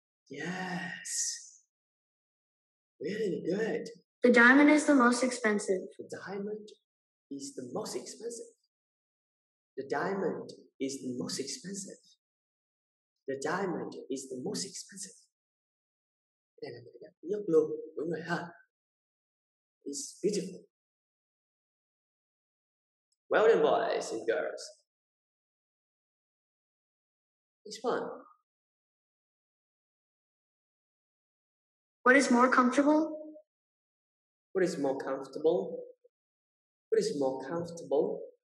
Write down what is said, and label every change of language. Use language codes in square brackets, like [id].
[en] Yes. Really good. The diamond is the most expensive. The diamond is the most expensive. The diamond is the most expensive. The diamond is the most expensive. [vi] Đây là cái đẹp nhất luôn, đúng rồi ha. [en] It's beautiful. Well done, boys and girls. Next one. What is more comfortable? What is more comfortable? What is more comfortable?